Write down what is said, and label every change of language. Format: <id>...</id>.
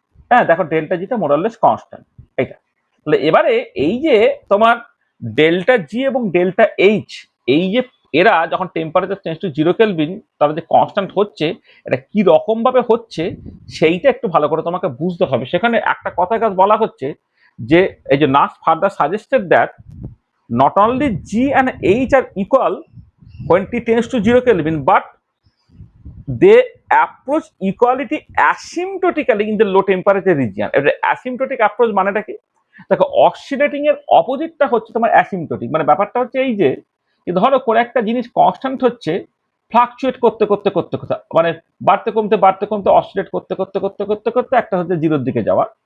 <bn>হ্যাঁ দেখো delta জিটা মোরাললেস constant এটা। তাহলে এবারে এই যে তোমার ডেল্টা জি এবং ডেল্টা এইচ, এই যে এরা যখন temperature change to zero kelvin তারা যে কনস্ট্যান্ট হচ্ছে, এটা কি রকম ভাবে হচ্ছে সেইটা একটু ভালো করে তোমাকে বুঝতে হবে। সেখানে একটা কথা বলা হচ্ছে যে এই যে</bn> <en>Nernst further suggested that not only G and H are equal when T tends to 0 Kelvin, but they approach equality asymptotically in the low temperature region।</en> <bn>এবার অ্যাসিম্পটোটিক অ্যাপ্রোচ মানেটা কি? দেখো অক্সিডেটিং এর অপোজিটটা হচ্ছে তোমার অ্যাসিম্পটোটিক। মানে ব্যাপারটা হচ্ছে এই যে ধরো কোনো একটা জিনিস কনস্ট্যান্ট হচ্ছে, ফ্লাকচুয়েট করতে করতে করতে করতে মানে বাড়তে কমতে অসিলেট করতে করতে করতে করতে করতে একটা হচ্ছে জিরোর দিকে যাওয়া।</bn>